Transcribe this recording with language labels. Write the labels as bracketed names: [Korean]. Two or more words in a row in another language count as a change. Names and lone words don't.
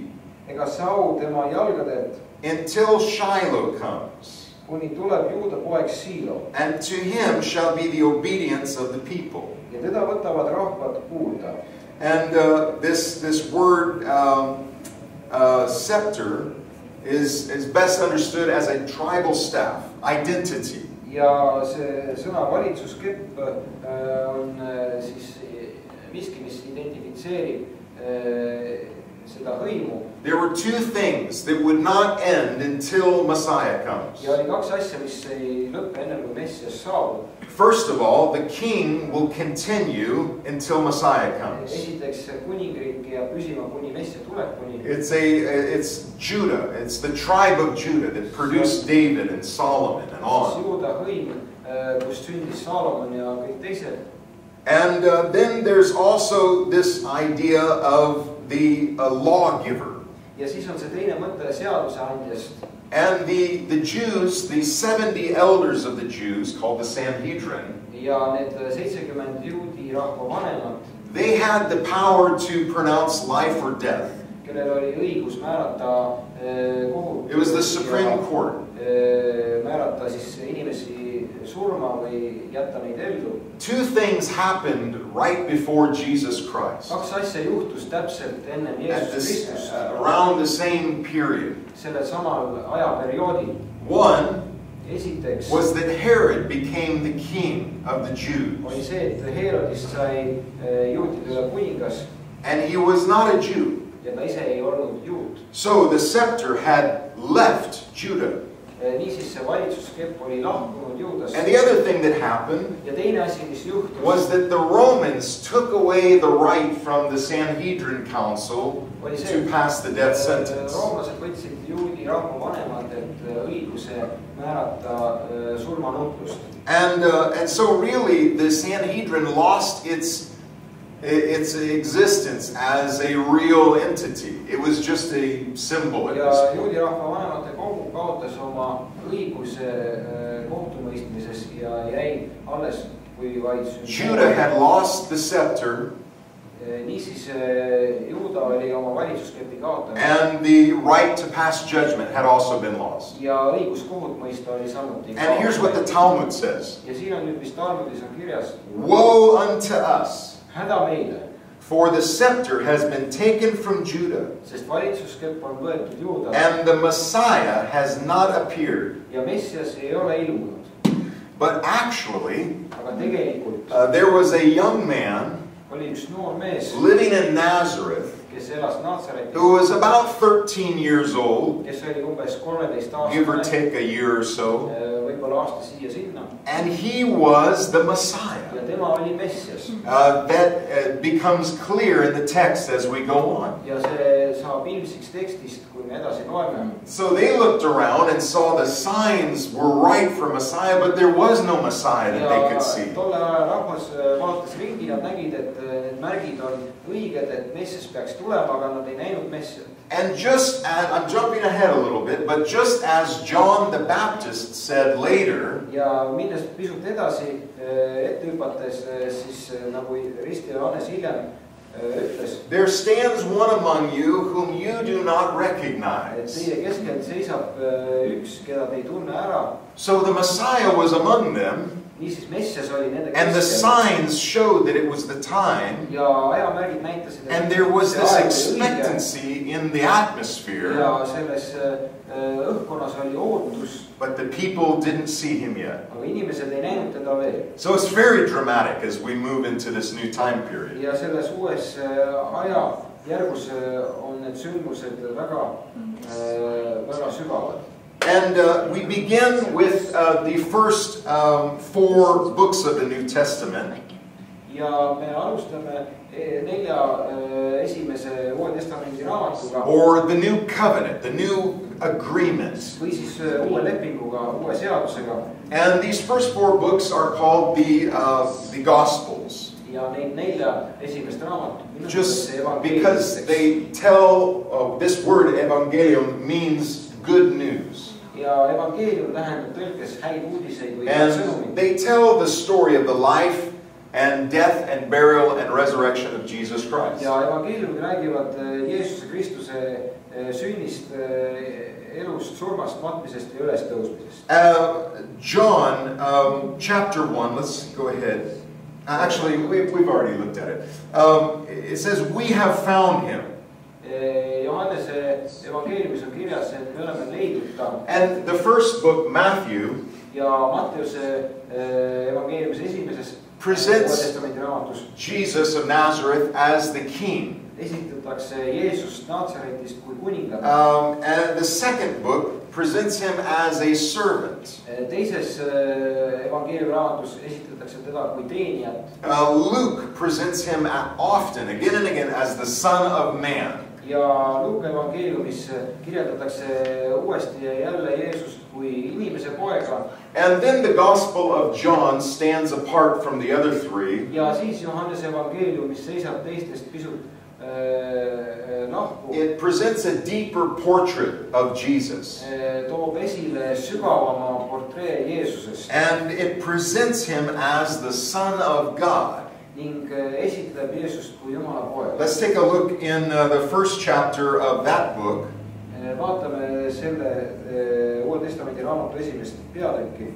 [Estonian] ega sau tema jalgadelt, [English] until Shiloh comes. [Estonian] kuni tuleb Juuda poeg Siilo. [English] And to him shall be the obedience of the people. [Estonian] Ja teda võtavad rahvad kuulda. [English] And this word scepter is best understood as a tribal staff, identity. [Estonian] Ja see sõna valitsuskepp on siis miski, mis identifitseerib seda hõimu. [English] There were two things that would not end until Messiah comes. [Estonian] Ja oli kaks asja, mis ei lõppe enne, kui Messias saabub. [English] First of all, the king will continue until Messiah comes. [Estonian] Esiteks kuningriik jääb püsima kuni Messia tulekuni. [English] It's Judah. It's the tribe of Judah that produced David and Solomon and on. [Estonian] Juuda hõim, kus sündis Saalomon ja kõik teised. [English] And then there's also this idea of the lawgiver. [Estonian] Ja siis on see teine mõte seaduseandjast. [English] And the Jews, the 70 elders of the Jews, called the Sanhedrin, [Estonian] Ja need 70 juudi rahva vanemad, [English] they had the power to pronounce life or death. [Estonian] kellel oli õigus määrata kohut. [English] It was the Supreme Court. [Estonian] Määrata siis inimesi surma või jätta neid ellu. [English] Two things happened right before Jesus Christ. [Estonian] Kaks asja juhtus täpselt enne Jeesus Kristus. [English] Around the same period. [Estonian] Sellel samal ajaperioodil. [English] One [Estonian] Esiteks [English] was that Herod became the king of the Jews. [Estonian] oli see, et Herodist sai juutide üle kuningas. [English] And he was not a Jew. [Estonian] Ja ta ise ei olnud juut. [English] So the scepter had left Judah. [Estonian] Niisiis see valitsuskepp oli lahkunud Juudast. [English] And the other thing that happened [Estonian] Ja teine asi, mis juhtus, [English] was that the Romans took away the right from the Sanhedrin Council to pass the death sentence. [Estonian] Roomlased võtsid juudi rahva vanematelt õiguse määrata surmanuhtlust. [English] And so really the Sanhedrin lost its existence as a real entity. It was just a symbol at this [Estonian] Ja [English] point. [Estonian] juudi rahva vanemate kogu kaotas oma õiguse kohtumõistmises ja jäi alles kui vaid [English] Judah had lost the scepter, [Estonian] Niisiis Juuda oli oma valitsusketi kaotanud. [English] And the right to pass judgment had also been lost. [Estonian] Ja õigus kohut mõista oli samuti kaotatud. [English] And here's what the Talmud says. [Estonian] Ja siin on nüüd, mis Talmudis on kirjas. [English] Woe unto us! [Estonian] Häda meile! [English] For the scepter has been taken from Judah. [Estonian] Sest valitsuskepp on võetud Juudalt. [English] And the Messiah has not appeared. [Estonian] Ja Messias ei ole ilmunud. [English] But actually, [Estonian] aga tegelikult [English] there was a young man [Estonian] oli üks noor mees, [English] living in Nazareth, [Estonian] kes elas Nazaretis, [English] who was about 13 years old, [Estonian] kes oli umbes 13 aastane, [English] give or take a year or so, [Estonian] võib-olla aasta siia sinna. [English] And he was the Messiah. [Estonian] Ja tema oli Messias. [English] That becomes clear in the text as we go on. [Estonian] Ja see saab ilmsiks tekstist, kui me edasi loeme. [English] So they looked around and saw the signs were right for Messiah, but there was no Messiah that they could see. [Estonian] Tolle ajal rahvas vaatas ringi, nad nägid, et need märgid on õiged, et Messias peaks tulema, aga nad ei näinud Messiat. [English] And just as, I'm jumping ahead a little bit, but just as John the Baptist said later, [Estonian] ja minnes pisut edasi ette hüpates, siis nagu Risti Johannes hiljem ütles, [English] there stands one among you whom you do not recognize. [Estonian] Teie keskel seisab üks, keda te ei tunne ära. [English] So the Messiah was among them. [Estonian] Niisiis Messias oli nende [English] And the [Estonian] keskel. [English] signs showed that it was the time. [Estonian] Ja ajamärgid näitasid, et [English] and there was this [Estonian] see aeg oli õige. [English] expectancy in the atmosphere. [Estonian] Ja selles õhkkonnas oli ootus. [English] But the people didn't see him yet. [Estonian] Aga inimesed ei näinud teda veel. [English] So it's very dramatic as we move into this new time period. [Estonian] Ja selles uues ajajärgus on need sündmused väga sügavad. [English] And we begin with the first 4 books of the New Testament. [Estonian] Ja me alustame 4 esimese Uue Testamendi raamatuga. [English] Or the New Covenant, the New Agreement. [Estonian] Või siis uue lepinguga, uue seadusega. [English] And these first 4 books are called the Gospels. [Estonian] Ja neid 4 esimest raamatut. [English] Just because they tell this word evangelium means good news. [Estonian] Ja evangeelium tähendab tõlkes häid uudiseid või head sõnumit. [English] And they tell the story of the life and death and burial and resurrection of Jesus Christ. [Estonian] Ja evangeeliumid räägivad Jeesuse Kristuse sünnist, elust, surmast, matmisest ja ülestõusmisest. [English] John chapter 1, let's go ahead. Actually, we've already looked at it. It says, we have found him. [Estonian] Johannese evangeeliumis on kirjas, et me oleme leidnud ta. [English] And the first book, Matthew, [Estonian] ja Matteuse evangeeliumis esimeses [English] presents Jesus of Nazareth as the king. [Estonian] Esitatakse Jeesust Nazaretist kui kuningat. [English] And the second book presents him as a servant. [Estonian] Teises evangeeliumi raamatus esitatakse teda kui teenijat. [English] Luke presents him often, again and again, as the Son of Man. [Estonian] Ja Luuka evangeeliumis kirjeldatakse uuesti ja jälle Jeesust kui inimese poega. [English] And then the Gospel of John stands apart from the other 3. [Estonian] Ja siis Johannese evangeeliumis seisab teistest pisut lahku. [English] It presents a deeper portrait of Jesus. [Estonian] Toob esile sügavama portree Jeesusest. [English] And it presents him as the Son of God. [Estonian] Ning esitleb Jeesust kui Jumala poeg. [English] Let's take a look in the first chapter of that book. [Estonian] Vaatame selle Uue Testamendi raamatu esimest peatükki.